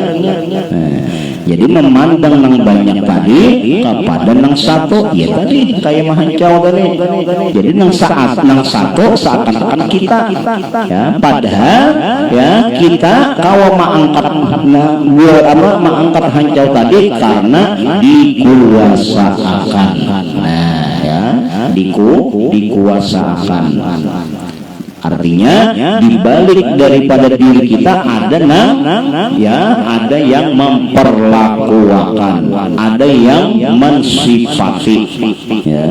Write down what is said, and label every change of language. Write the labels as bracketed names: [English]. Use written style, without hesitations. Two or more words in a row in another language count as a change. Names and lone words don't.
[Banjar] Jadi memandang nang banyak tadi kepada nang satu ya tadi kayak mahancau tadi. Jadi nang satu seakan-akan kita ya padahal ya kita kawa mengangkat hancau tadi karena dikuasakan. Nah ya dikuasakan. [Indonesian] Artinya dibalik daripada diri kita ada ada yang memperlakukan, ada yang mensifati ya.